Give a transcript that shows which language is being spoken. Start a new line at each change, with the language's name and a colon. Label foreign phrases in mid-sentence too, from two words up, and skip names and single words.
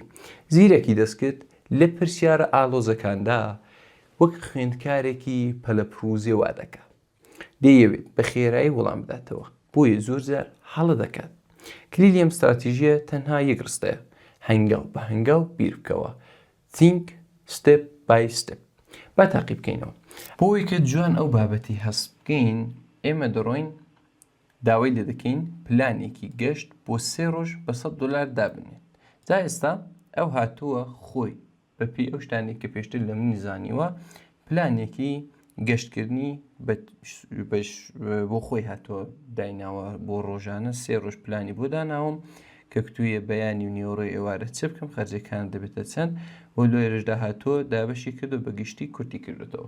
Central Kurdish: زیرەکی دەستکرد لە پرسیارە ئاڵۆزەکاندا وەک خوێندکارێکی پەلەپروزێ وا دەکات. دەیەوێت بە خێرایی وەڵام بداتەوە، بۆیە زۆر جار هەڵە دەکات. کلیلی ئەم استراتیژیە تەنها یەک ڕستەیە: هەنگاو بە هەنگاو بیر بکەوە.
English: think step by step.
Central Kurdish: با تاقی بکەینەوە. بۆی کە جوان ئەو بابەتی هەست بکەین ئێمە دەڕۆین داوای لێ دەکەین پلانێکی گەشت بۆ 3 ڕۆژ بە $100 دابنێت. جا ئێستا ئەو هاتووە خۆی بەپێی ئەو شتانێک کە پێشتر لە منی زانیوە پلانێکی گەشتکردنی بۆ خۆی هاتووە دایناوە بۆ ڕۆژانە 3 ڕۆژ پلانی بۆ داناوم کە کتویە بەیانی و نیۆڕۆی ئێوارە چ بکەم خەرجەکان دەبێتە چەند و لێرەشدا هاتووە دابەشی کردو بە گشتی کورتی کردێتەوە.